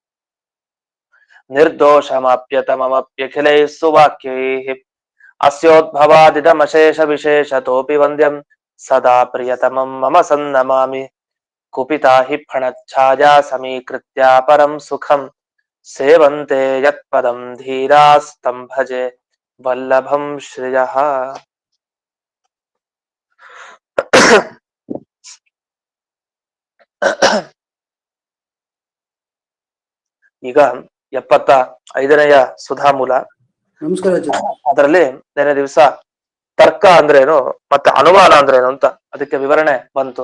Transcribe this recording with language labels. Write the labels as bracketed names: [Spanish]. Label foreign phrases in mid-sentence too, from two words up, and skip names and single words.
[Sanskrit] निर्दोषमाप्यतममप्यखिलैः सुवाक्यैः अस्योद्भवादिदमशेष विशेषतोऽपि वन्द्यं सदा प्रियतमं मम सन्नमामि कुपिता हि फणच्छाया समीकृत्या परं सुखं सेवन्ते यत्पदं धीरास्तं भजे वल्लभं श्रियः. [Kannada] ಈಗ 75ನೆಯ ಸುಧಾಮೂಲ. ನಮಸ್ಕಾರ. ಅದರಲ್ಲಿ ನೆನೆ ದಿವಸ ತರ್ಕ ಅಂದ್ರೇನು ಮತ್ತೆ ಅನುಮಾನ ಅಂದ್ರೇನು ಅಂತ ಅದಕ್ಕೆ ವಿವರಣೆ ಬಂತು.